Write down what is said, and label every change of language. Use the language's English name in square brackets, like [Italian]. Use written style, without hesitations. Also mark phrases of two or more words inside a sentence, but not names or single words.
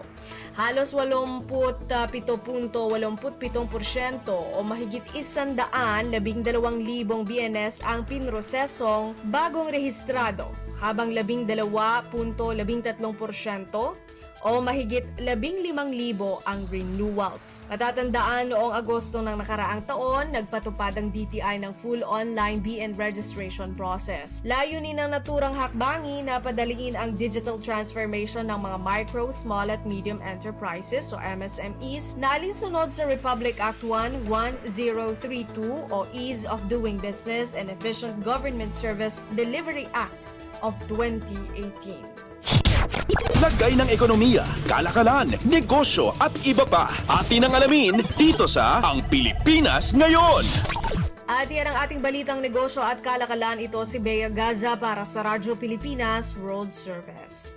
[Filipino] Halos 87.87% o mahigit 112,000 BNS ang pinrosesong bagong rehistrado, habang 12.13% o mahigit 15,000 ang renewals. Matatandaan, noong Agosto ng nakaraang taon, nagpatupad ang DTI ng [English] full online BN registration process. [Filipino] Layunin ng naturang hakbangin na padaliin ang [English] digital transformation [Filipino] ng mga [English] micro, small [Filipino] at [English] medium enterprises [Filipino] o MSMEs na alinsunod sa Republic Act 11032 o Ease of Doing Business and Efficient Government Service Delivery Act of 2018. Lagay ng ekonomiya, kalakalan, negosyo at iba pa. Atin ang alamin dito sa Ang Pilipinas Ngayon. At yan ang ating balitang negosyo at kalakalan. Ito si Bea Gaza para sa Radyo Pilipinas World Service.